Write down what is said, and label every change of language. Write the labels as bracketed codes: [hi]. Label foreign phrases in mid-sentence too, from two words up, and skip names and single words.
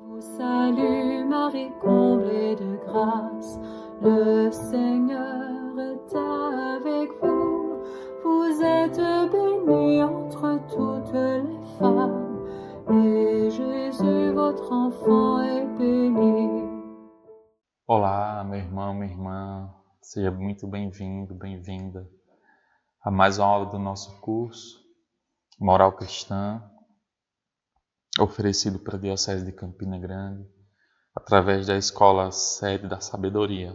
[fr] Salut Marie, comblée de grâce, le Seigneur est avec vous. Vous êtes bénie entre toutes les femmes, et Jésus, votre enfant, est béni. [pt] Olá, meu irmão, minha irmã, seja muito bem-vindo, bem-vinda a mais uma aula do nosso curso Moral Cristã, oferecido para a Diocese de Campina Grande, através da Escola Sede da Sabedoria.